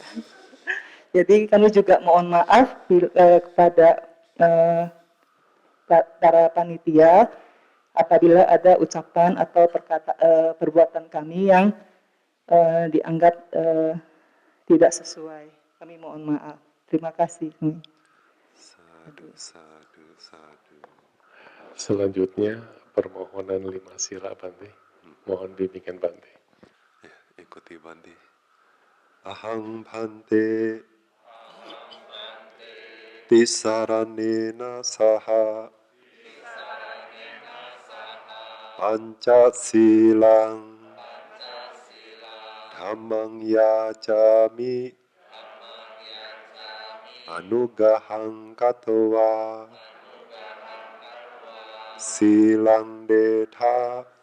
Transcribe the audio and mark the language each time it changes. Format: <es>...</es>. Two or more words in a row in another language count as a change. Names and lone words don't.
<id>Jadi kami juga mohon maaf kepada para panitia apabila ada ucapan atau perbuatan kami yang dianggap tidak sesuai. Kami mohon maaf. Terima kasih.</id> <pi>Sadu, sadu, sadu.</pi> <id>Selanjutnya, permohonan 5 sila Bante. Mohon bimbingan Bante. Ya, ikuti Bante.</id> <pi>Ahang Bante Tisaranena saha Pancasilang Dhammang yacami Anugahang katwa silang detha</pi>